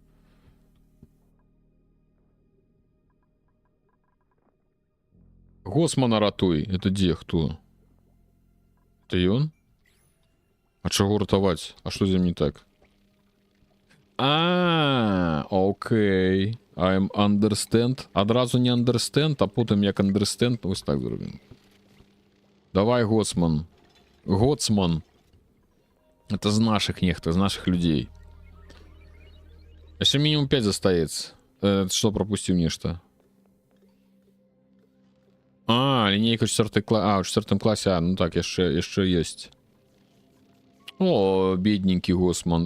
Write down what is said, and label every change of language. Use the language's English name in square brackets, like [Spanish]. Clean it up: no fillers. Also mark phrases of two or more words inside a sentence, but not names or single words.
[Belarusian] Госмана ратуй. Это дзе, хто? Это ён? А чаго ратаваць? А што з ім не так? Окей. [English] I'm understand. [Belarusian] Адразу не understand, а потым як understand. Вось так зробім. Давай, Гоцман. Гоцман. Это з наших нехта, з наших людей. [Russian] Еще минимум 5 застаецца. Что пропустил нечто? Линейка 4 класс. В 4 классе. Ну так, еще есть. О, бедненький Госман.